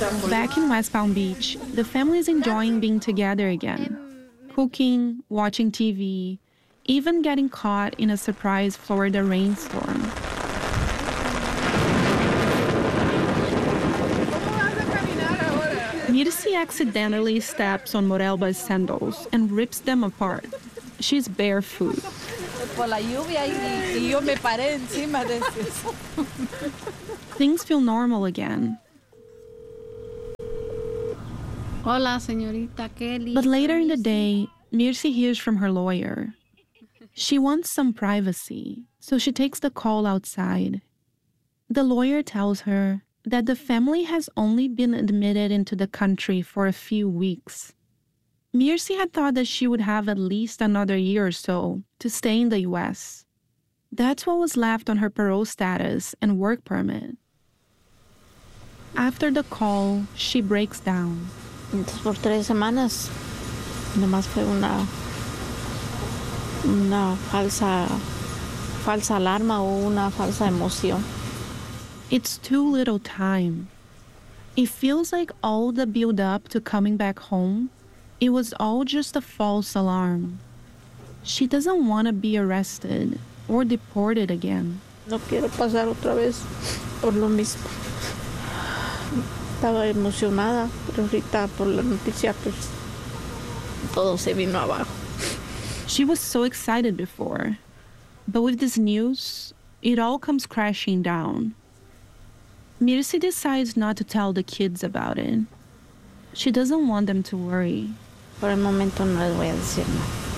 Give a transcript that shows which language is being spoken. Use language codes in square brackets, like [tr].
[en] Back in West Palm Beach, the family is enjoying being together again, cooking, watching TV, even getting caught in a surprise Florida rainstorm. Mirce accidentally steps on Morelba's sandals and rips them apart. She's barefoot. [es] Por la lluvia y yo me paré encima de [en] things feel normal again. [es] Hola, señorita Kelly. [en] But later in the day, Mirsi hears from her lawyer. She wants some privacy, so she takes the call outside. The lawyer tells her that the family has only been admitted into the country for a few weeks. Mirsi had thought that she would have at least another year or so to stay in the U.S. That's what was left on her parole status and work permit. After the call, she breaks down. [es] Entonces, por tres semanas, nomás fue una falsa alarma o una falsa emoción. [en] It's too little time. It feels like all the build-up to coming back home, it was all just a false alarm. She doesn't want to be arrested or deported again. [es] No quiero pasar otra vez por lo mismo. Estaba emocionada, pero ahorita por la noticia, pues, todo se vino abajo. [en] She was so excited before, but with this news, it all comes crashing down. Mirsi decides not to tell the kids about it. She doesn't want them to worry. [es] Por el momento no les voy a decir nada.